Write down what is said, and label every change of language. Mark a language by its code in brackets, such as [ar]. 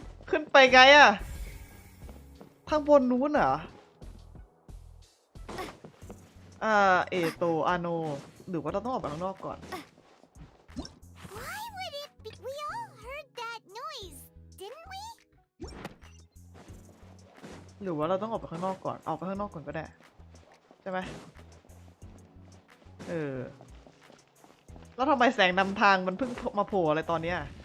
[th] ขึ้นไปไงอะข้างบนนู้นเหรอเอโตอาโนหรือว่าเราต้องออกไปข้างนอกก่อน [en] Why would it be? We all heard that noise, didn't we? [th] หรือว่าเราต้องออกไปข้างนอกก่อนออกไปข้างนอกก่อนก็ได้ใช่ไหมแล้วทำไมแสงนำทางมันเพิ่งมาโผล่อะไรตอนเนี้ย